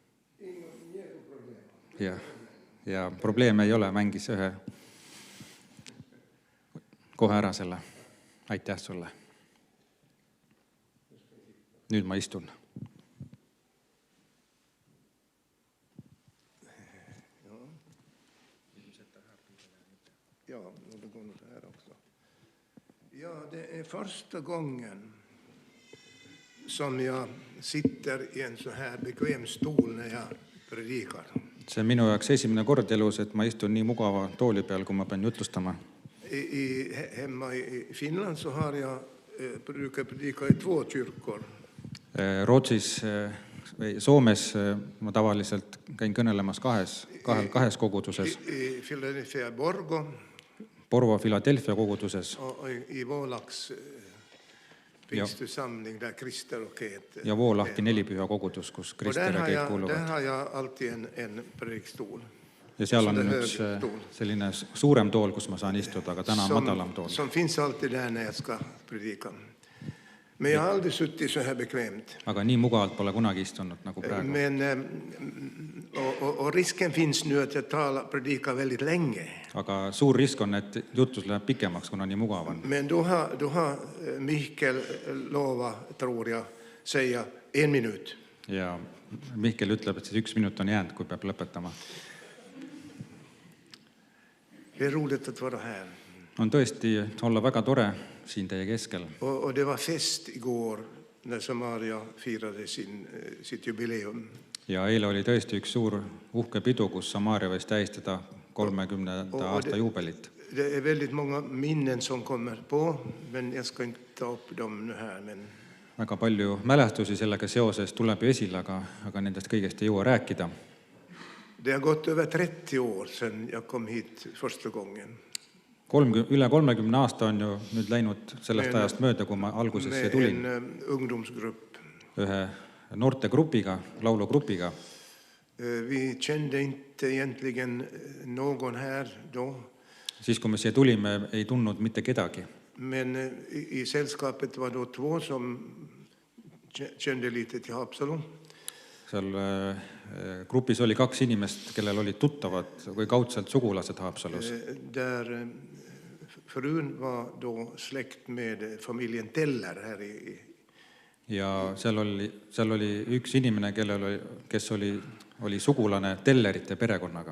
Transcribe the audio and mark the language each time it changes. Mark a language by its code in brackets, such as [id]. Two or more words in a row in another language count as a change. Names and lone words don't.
[et] Ja probleeme ei ole, mängis ühe kohe ära selle. Aitäh sulle. Nüüd ma istun. [sv] Ja, det går nog här också. Ja, det är första gången som jag sitter i en så här bekväm stol när jag predikar. [et] See on minu jaoks esimene kord elus, et ma istun nii mugava tooli peal, kui ma pean jutlustama. [sv] Hemma i Finland så har jag brukar predika i 2 kyrkor. [et] Rootsis või Soomes ma tavaliselt käin kõnelemas kahes koguduses. [sv] I Philadelphia Borgo. [et] Porvo Philadelphia koguduses. [sv] I Vålaks pingstförsamling där Krister och Keet. [et] Ja Voolahti nelipüha kogudus, kus Krister ja Keet kuuluvad. [sv] Där har jag alltid en predikstol. [et] Ja seal on üks selline suurem tool, kus ma saan istuda, aga täna madalam tool. [sv] Som finns alltid där när jag ska predika. Men jag har aldrig suttit så här bekvämt. [et] Aga nii mugavalt pole kunagi istunud nagu praegu. [sv] Och risken finns nu att jag predikar väldigt länge. [et] Aga suur risk on, et jutus läheb pikemaks, kuna nii mugav on. [sv] Men då har Mihkel lovat, tror jag, säga 1 minut. [et] Ja Mihkel ütleb, et siis 1 minut on jäänud, kui peab lõpetama. [sv] Det är roligt att vara här. [et] On tõesti olla väga tore siin teie keskel. [sv] Och det var fest igår när Samaria firade sitt jubileum. [et] Ja eile oli tõesti üks suur uhke pidu, kus Samaria võis tähistada 30. aasta juubelit. [sv] Det är väldigt många minnen som kommer på, men jag ska inte ta upp dem nu här. Men [et] väga palju mälestusi sellega seoses tuleb ju esile, aga nendest kõigest ei jõua rääkida. [sv] Det har gått över 30 år sedan jag kom hit första gången. [et] Üle 30 aasta on ju nüüd läinud sellest ajast mööda, kui ma alguses siia tulin. [sv] Med en ungdomsgrupp. [et] Ühe noortegrupiga, laulugrupiga. [sv] Vi kände inte egentligen någon här då. [et] Siis kui me siia tulime, ei tundnud mitte kedagi. [sv] Men i sällskapet var då 2 som kände lite till Haapsalu. [et] Seal grupis oli 2 inimest, kellel olid tuttavad või kaudselt sugulased Haapsalus. [sv] Där frun var då släkt med familjen Teller här i. [et] Ja seal oli üks inimene, kes oli sugulane Tellerite perekonnaga.